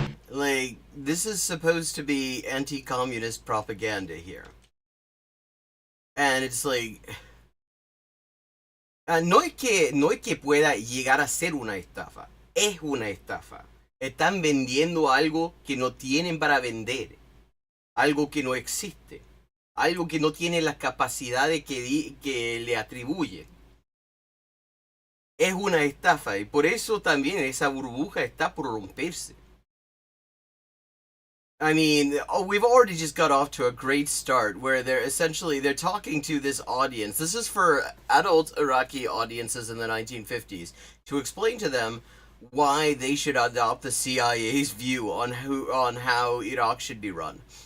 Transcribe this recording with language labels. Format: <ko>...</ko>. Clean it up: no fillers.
<en>Like, this is supposed to be anti-communist propaganda here. And it's like...</en> <es>no es que pueda llegar a ser una estafa. Es una estafa. Están vendiendo algo que no tienen para vender. Algo que no existe. Algo que no tiene las capacidades que le atribuyen. Es una estafa. Y por eso también esa burbuja está por romperse.</es> <en>I mean, we've already just got off to a great start where they're talking to this audience. This is for adult Iraqi audiences in the 1950s to explain to them why they should adopt the CIA's view on how Iraq should be run.</en>